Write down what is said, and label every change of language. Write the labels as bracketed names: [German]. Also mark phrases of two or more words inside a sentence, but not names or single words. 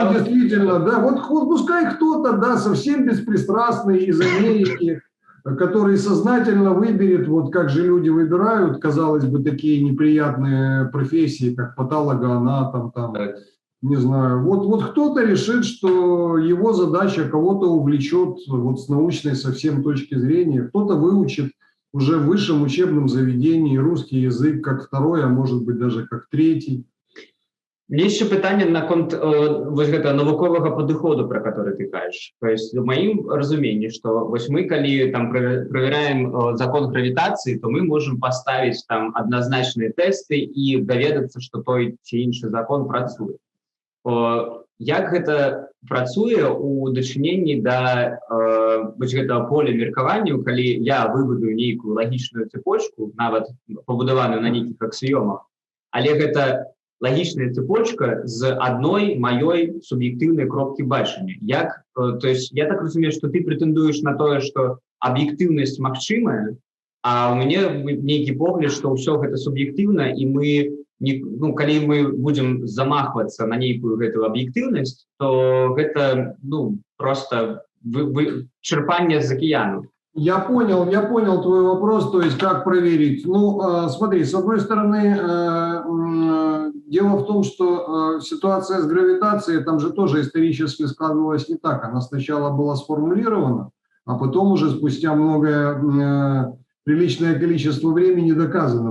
[Russian] там действительно, да, вот пускай кто-то, да, совсем беспристрастный из Америки, который сознательно выберет, вот как же люди выбирают, казалось бы, такие неприятные профессии, как патологоанатом, там, не знаю. Вот кто-то решит, что его задача кого-то увлечет вот с научной совсем точки зрения, кто-то выучит уже в высшем учебном заведении русский язык как второй, а может быть даже как третий. Есть еще [Belarusian] питание наконт вось гэта навуковага падыходу, [Russian] про который ты кажешь. То есть в моим разумении, что вось мы, коли там проверяем закон гравитации, то мы можем поставить там однозначные тесты и доведаться, что [Belarusian] той ці іншы закон працуе. Як гэта працуе у дачыненні да вось гэтага поля меркаванняў, калі я выведу нейкую лагічную цепочку, нават пабудаваную на нейкіх аксіёмах, але гэта лагічная цепочка з адной маёй суб'ектыўнай кропкі бачання. То есть я так разумею, што ты прэтэндуеш на тое, што аб'ектыўнасць магчымая, а ў мяне нейкі погляд, што ўсё гэта суб'ектыўна, і мы, ну, калі мы будзем замахвацца на нейкую гэтую аб'ектыўнасць, то гэта, ну, просто чырпанне з акіяну. [Russian] Я понял твой вопрос, то есть как проверить. Ну, смотри, с одной стороны, дело в том, что ситуация с гравитацией, там же тоже исторически складывалась не так. Она сначала была сформулирована, а потом уже спустя приличное количество времени доказано.